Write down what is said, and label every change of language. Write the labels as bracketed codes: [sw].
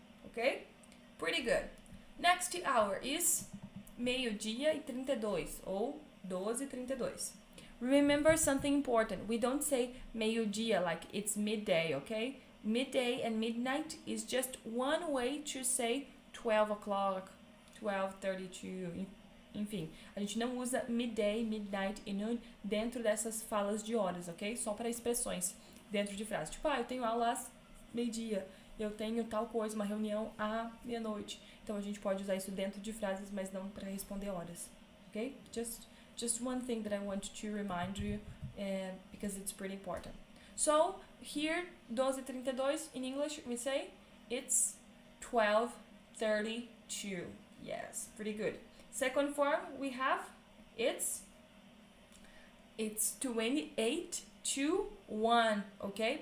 [en] Okay? Pretty good. Next hour is [pt] meio-dia e 32 ou [en] 12:32. Remember something important. We don't say meio-dia like it's midday, okay? Midday and midnight is just one way to say 12 o'clock, 12:32, enfim. [pt] A gente não usa midday, midnight e noon dentro dessas falas de horas, ok? Só para expressões dentro de frases. Tipo, eu tenho aula às meio-dia, eu tenho tal coisa, uma reunião à meia-noite. Então a gente pode usar isso dentro de frases, mas não para responder horas, ok? [en] Just one thing that I want to remind you, because it's pretty important. So here, 12:32 in English we say it's 12:32. Yes, pretty good. Second form we have it's 28 to 1, okay?